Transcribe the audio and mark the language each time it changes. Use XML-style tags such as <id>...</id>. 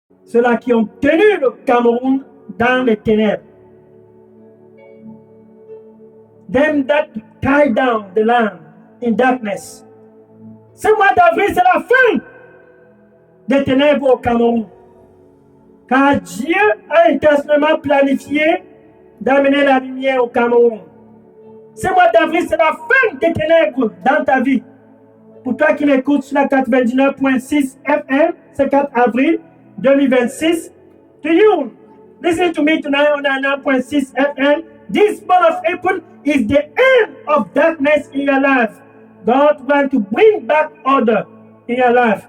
<fr>ceux-là qui ont tenu le Cameroun dans les ténèbres.</fr> <en>Them that tie down the land in darkness.</en> <fr>Ce mois d'avril, c'est la fin des ténèbres au Cameroun. Car Dieu a intentionnellement planifié d'amener la lumière au Cameroun. Ce mois d'avril, c'est la fin des ténèbres dans ta vie. Pour toi qui m'écoutes sur la 99.6 FM, c'est 4 avril 2026.</fr> <en>To you, listen to me tonight on 99.6 FM. This month of April is the end of darkness in your life. God wants to bring back order in your life.</en>